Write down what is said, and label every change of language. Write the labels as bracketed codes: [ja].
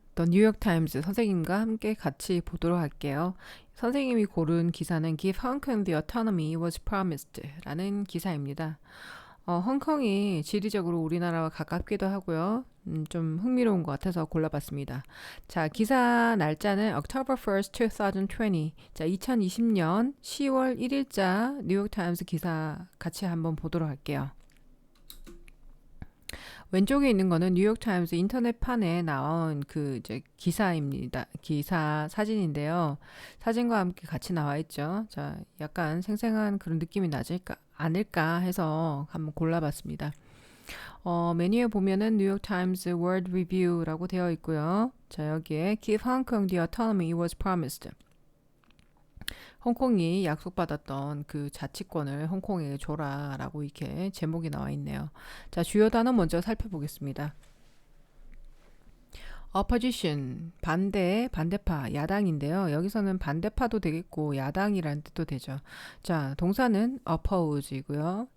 [ko] 더 뉴욕타임즈 선생님과 함께 같이 보도록 할게요. 선생님이 고른 기사는 [en] Give Hong Kong the autonomy was promised [ko] 라는 기사입니다. 홍콩이 지리적으로 우리나라와 가깝기도 하고요. 좀 흥미로운 것 같아서 골라봤습니다. 자, 기사 날짜는 October 1st, 2020. 자, 2020년 10월 1일자 뉴욕타임스 기사 같이 한번 보도록 할게요. 왼쪽에 있는 거는 뉴욕타임스 인터넷판에 나온 그 이제 기사입니다. 기사 사진인데요. 사진과 함께 같이 나와 있죠. 자, 약간 생생한 그런 느낌이 나질까 않을까 해서 한번 골라봤습니다. 메뉴에 보면은 뉴욕타임스 월드 리뷰라고 되어 있고요. 자, 여기에 [en] Give Hong Kong the autonomy was promised. [ko] 홍콩이 약속받았던 그 자치권을 홍콩에게 줘라라고 이렇게 제목이 나와 있네요. 자, 주요 단어 먼저 살펴보겠습니다. opposition, 반대, 반대파, 야당인데요. 여기서는 반대파도 되겠고 야당이라는 뜻도 되죠. 자, 동사는 oppose이고요.